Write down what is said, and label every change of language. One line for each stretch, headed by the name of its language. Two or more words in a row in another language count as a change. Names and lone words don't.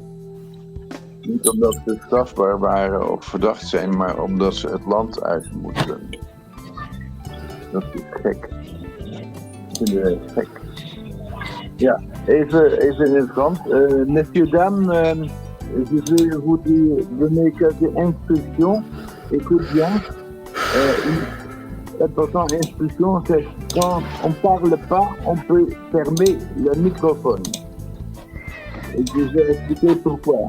Dutch: Niet omdat ze strafbaar waren of verdacht zijn, maar omdat ze het land uit moeten. Dat is gek. Dat vinden wij gek. Ja, even in het Frans.
French: Messieurs, dames, je vais vous donner quelques instructions. Écoute bien. Une importante instruction, c'est quand on parle pas, on peut fermer le microphone. Et je vais expliquer pourquoi.